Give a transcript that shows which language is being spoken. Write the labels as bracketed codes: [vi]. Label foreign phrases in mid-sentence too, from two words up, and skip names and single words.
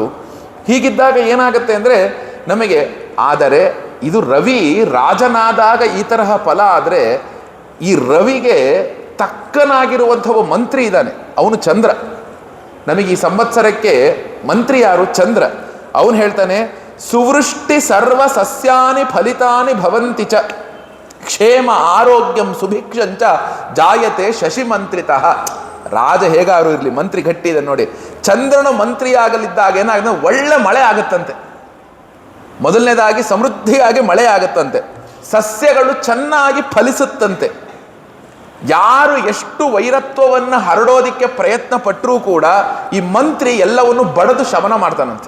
[kn] ಹೀಗಿದ್ದಾಗ ಏನಾಗುತ್ತೆ ಅಂದರೆ ನಮಗೆ, ಆದರೆ ಇದು ರವಿ ರಾಜನಾದಾಗ ಈ ತರಹ ಫಲ ಆದರೆ ಈ ರವಿಗೆ ತಕ್ಕನಾಗಿರುವಂಥವ ಮಂತ್ರಿ ಇದ್ದಾನೆ, ಅವನು ಚಂದ್ರ. ನಮಗೆ ಈ ಸಂವತ್ಸರಕ್ಕೆ ಮಂತ್ರಿ ಯಾರು? ಚಂದ್ರ. ಅವನು ಹೇಳ್ತಾನೆ [sa] ಸುವೃಷ್ಟಿ ಸರ್ವ ಸಸ್ಯಾನಿ ಫಲಿತಾನಿ ಭವಂತಿ ಚ ಕ್ಷೇಮ ಆರೋಗ್ಯಂ ಸುಭಿಕ್ಷಂಚ ಜಾಯತೆ ಶಶಿಮಂತ್ರಿತಃ. [kn] ರಾಜ ಹೇಗಾರು ಇರಲಿ, ಮಂತ್ರಿ ಗಟ್ಟಿ ಇದೆ ನೋಡಿ. ಚಂದ್ರನು ಮಂತ್ರಿ ಆಗಲಿದ್ದಾಗ ಏನಾಗುತ್ತೆ, ಒಳ್ಳೆ ಮಳೆ ಆಗುತ್ತಂತೆ. ಮೊದಲನೇದಾಗಿ ಸಮೃದ್ಧಿಯಾಗಿ ಮಳೆ ಆಗುತ್ತಂತೆ, ಸಸ್ಯಗಳು ಚೆನ್ನಾಗಿ ಫಲಿಸುತ್ತಂತೆ. ಯಾರು ಎಷ್ಟು ವೈರತ್ವವನ್ನು ಹರಡೋದಿಕ್ಕೆ ಪ್ರಯತ್ನ ಪಟ್ಟರೂ ಕೂಡ ಈ ಮಂತ್ರಿ ಎಲ್ಲವನ್ನು ಬಡದು ಶಮನ ಮಾಡ್ತಾನಂತೆ.